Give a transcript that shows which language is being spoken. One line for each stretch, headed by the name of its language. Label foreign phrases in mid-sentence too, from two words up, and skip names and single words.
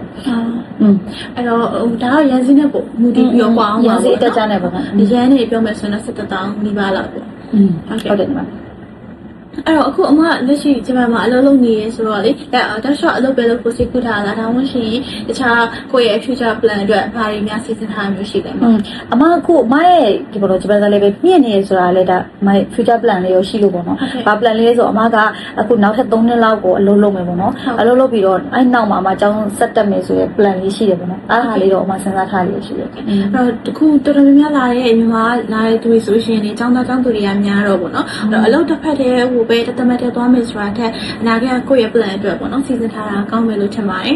Burmese: အဲ့တော့ဒါကရန်စင်းနဲ့ပေါ့မူတည်ပြီးတော့ပေါ့အောင် ရန်စင်းတက်ကြနေပေါ့ ရန်နေပြောမယ်ဆိုရင်17,000နီးပါးလောက်ပေါ့ ဟုတ်တယ်ညီမ အဲ့တော့အခုအမလက်ရှိဂျပန်မှာအလုပ်လုပ်နေရဆိုတော့လေတောက်လျှောက်အလုပ်ပဲလုပ်ဖို့စိတ်ကူးထားတာဒါမှမဟုတ်ရင်တခြားကိုယ့်ရဲ့
English: future plan
Burmese: အတွက်ဘာတွေများစီစဉ်ထားမျိုးရှိလဲ အမအခုအမရဲ့ဒီပေါ်တော့ဂျပန်ကလည်းပဲမြင့်နေရဆိုတာလေဒါအမရဲ့
English: future plan
Burmese: လေးရောရှိလို့ပေါ့နော်ဘာ plan လေးဆိုအမကအခုနောက်ထပ်3နှစ်လောက်ကိုအလုပ်လုပ်မယ်ပေါ့နော်အလုပ်လုပ်ပြီးတော့အဲ့နောက်မှာအမကျောင်းဆက်တက်မယ်ဆိုရယ် plan လေးရှိတယ်ပေါ့နော်အားဟာလေးတော့အမစဉ်းစားထားလေးရှိတယ် အဲ့တော့တခုတော်တော်များများလာတဲ့မြန်မာလာတဲ့သူတွေဆိုရှင်လေကျောင်းသားကျောင်းသူတွေကများတော့ပေါ့နော်အဲ့တော့အလုပ်တစ်ဖက်တည်းဟိုပဲတမတ်တဲ့သွားမယ်ဆိုတာထက်အနာဂတ်ကိုယ့်ရဲ့ plan အတွက်ပေါ့နော်စီစဉ်ထားတာကောင်းမယ်လို့ထင်ပါတယ်